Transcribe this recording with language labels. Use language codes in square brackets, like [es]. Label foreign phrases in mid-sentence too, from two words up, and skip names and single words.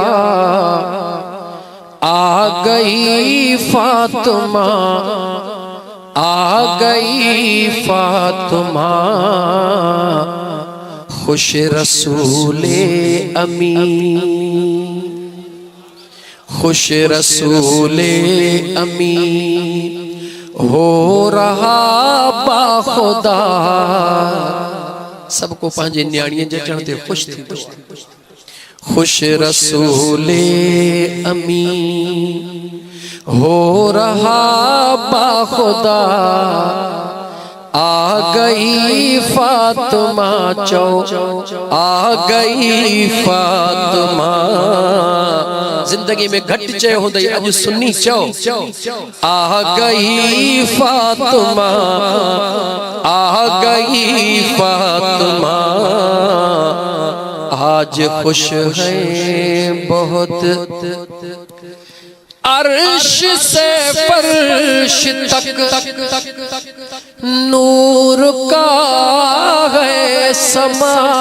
[ur] آ گئی فاطمہ، آ گئی فاطمہ، خوش رسولِ امی، خوش رسولِ امی، ہو رہا باخدا. [sd] सबको पंहिंजे न्याणीअ जे अचण ते खुश थींदो। [ur] خوش رسولِ امی، ہو رہا باخدا. آ گئی فاطمہ چؤ، آ گئی فاطمہ. [sd] जिंदगी में घट चयो हूंदई, अज सुन्नी चौ। [ur] آ گئی فاطمہ، آ گئی فاطمہ، آج خوش ہے بہت عرش سے فرش تک نور کا ہے سماں.